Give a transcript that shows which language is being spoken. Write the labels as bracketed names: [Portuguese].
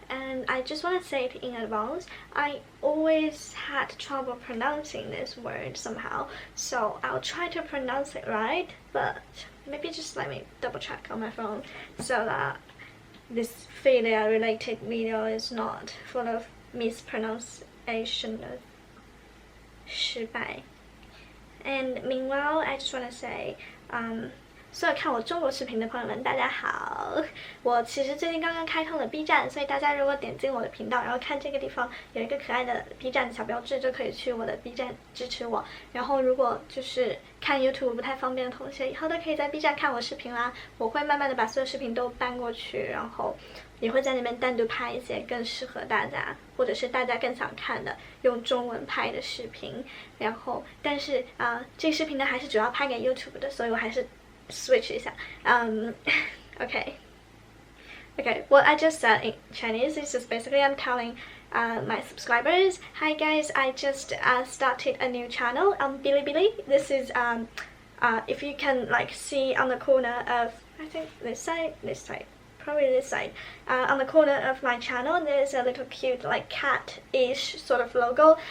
[English] And I just want to say it in advance, I always had trouble pronouncing this word somehow, so I'll try to pronounce it right, but maybe just let me double check on my phone so that this failure related video is not full of mispronunciation of 失败. And meanwhile, I just want to say, [Chinese] 所有看我中国视频的朋友们，大家好！我其实最近刚刚开通了 B 站，所以大家如果点进我的频道，然后看这个地方有一个可爱的 B 站小标志，就可以去我的 B 站支持我。然后如果就是看 YouTube 不太方便的同学，以后都可以在 B 站看我视频啦。我会慢慢的把所有视频都搬过去，然后也会在那边单独拍一些更适合大家，或者是大家更想看的用中文拍的视频。然后，但是这个视频呢还是主要拍给 YouTube 的，所以我还是switch 一下。 [English] Okay. What I just said in Chinese is just basically I'm telling my subscribers, hi guys, I just started a new channel on Bilibili. This is if you can like see on the corner of, I think this side, probably this side, on the corner of my channel there's a little cute like cat-ish sort of logo.